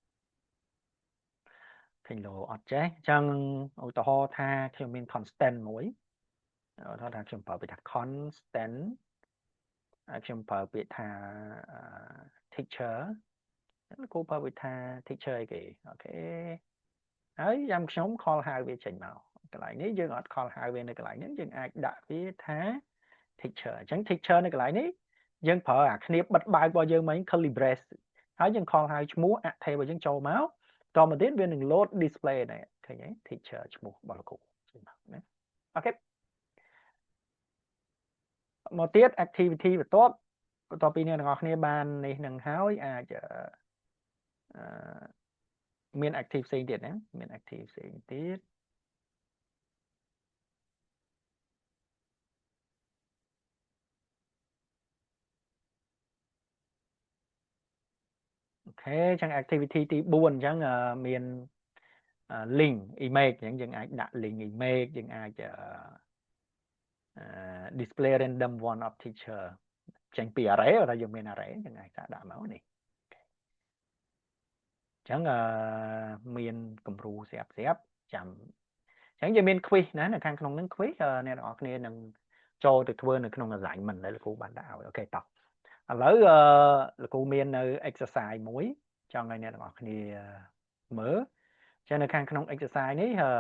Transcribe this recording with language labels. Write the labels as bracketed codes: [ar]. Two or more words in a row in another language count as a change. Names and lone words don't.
[km] ឃើញលោអត់ចេះអញ្ចឹងឧទាហរណ៍ថាខ្ញុំមាន constant មួយឧទាហរណ៍ថាខ្ញុំប្រើពាក្យថា constant ខ្ញុំប្រើពាក្យថា teacher គ្រូប្រើពាក្យថា teacher អីគេអូខេហើយចាំខ្ញុំ call ហៅវាចេញមកកន្លែងនេះយើងអត់ call ហៅវានៅកន្លែងនេះយើងអាចដាក់វាថា teacher អញ្ចឹង teacher នៅកន្លែងនេះយើងប្រើអាគ្នាបិទបើករបស់យើងមិញ [en] curly brace [km] ហើយយើង call ហៅឈ្មោះ active របស់យើងចូលមកតមកទៀតវានឹង [en] load display [km] នេះឃើញទេ teacher ឈ្មោះរបស់លោកគ្រូចេញមកណាអូខេ មកទៀត activity បន្ទាប់ពីអ្នកទាំងអស់គ្នាបាននេះនឹងហើយអាចមាន active ផ្សេងទៀតណាមាន active ផ្សេងទៀតអូខេអញ្ចឹង activity ទី4អញ្ចឹងមាន [en] link image [km] អញ្ចឹងយើងអាចដាក់ [en] link image [km] យើងអាច [en] display random one of teacher [km] ចេញពី array តែយើងមាន array យើងអាចដាក់មកនេះអញ្ចឹងមានគំរូស្រាប់ចាំអញ្ចឹងយើងមាន quiz ណានៅខាងក្នុងហ្នឹង quiz អ្នកទាំងអស់គ្នានឹងចូលទៅធ្វើនៅក្នុង assignment ដែលលោកគ្រូបានដាក់ឲ្យអូខេតោះឥឡូវលោកគ្រូមាននៅ exercise មួយចង់ឲ្យអ្នកទាំងអស់គ្នាមើលចឹងនៅខាងក្នុង exercise នេះ